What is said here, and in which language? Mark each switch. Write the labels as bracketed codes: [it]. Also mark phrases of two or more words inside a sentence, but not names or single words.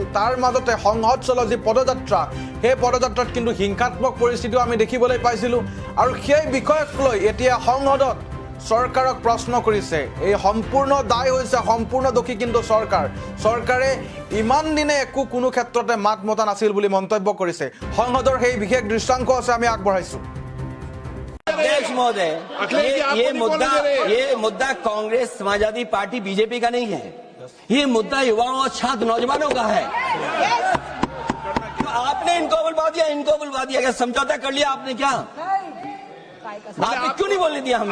[as] তাৰ মাজতে সংসদ যি পদযাত্ৰা সেই পদযাত্ৰাত কিন্তু হিংসাত্মক পৰিস্থিতিও আমি দেখিবলৈ পাইছিলোঁ আৰু সেই বিষয়ক লৈ এতিয়া সংসদত চৰকাৰক প্ৰশ্ন কৰিছে। এই সম্পূৰ্ণ দায় হৈছে সম্পূৰ্ণ দোষী কিন্তু চৰকাৰে ইমান দিনে কোনো ক্ষেত্ৰতে মাত মতা নাছিল বুলি মন্তব্য কৰিছে। সংসদৰ সেই বিশেষ দৃশ্যাংশ আছে আমি আগবঢ়াইছোঁ। [hi] अध्यक्ष महोदय, ये मुद्दा कांग्रेस समाजवादी पार्टी बीजेपी का नहीं है। ये मुद्दा युवाओं और छात्र नौजवानों का है। आपने इनको बुलवा दिया क्या? समझौता कर लिया आपने क्या? आपने क्यों नहीं बोलने दिया हमें?